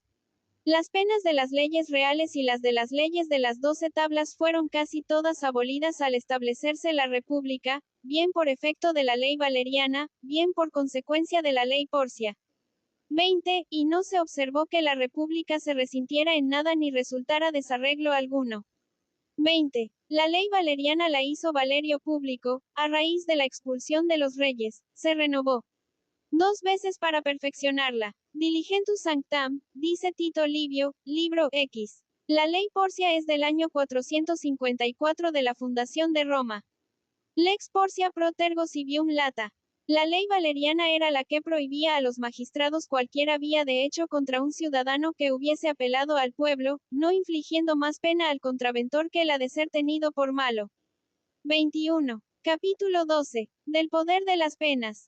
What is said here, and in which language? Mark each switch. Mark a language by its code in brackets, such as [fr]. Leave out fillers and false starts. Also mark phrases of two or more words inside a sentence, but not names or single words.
[es] Las penas de las leyes reales y las de las leyes de las 12 tablas fueron casi todas abolidas al establecerse la República, bien por efecto de la ley valeriana, bien por consecuencia de la ley Porcia. 20. Y no se observó que la República se resintiera en nada ni resultara desarreglo alguno. 20. La ley valeriana la hizo Valerio Público, a raíz de la expulsión de los reyes, se renovó 2 veces para perfeccionarla. [la] Diligentus sanctam, [es] dice Tito Livio, libro X. La ley Porcia es del año 454 de la fundación de Roma. [la] Lex Porcia pro tergo civium lata. [es] La ley valeriana era la que prohibía a los magistrados cualquiera vía de hecho contra un ciudadano que hubiese apelado al pueblo, no infligiendo más pena al contraventor que la de ser tenido por malo. 21. Capítulo 12. Del poder de las penas.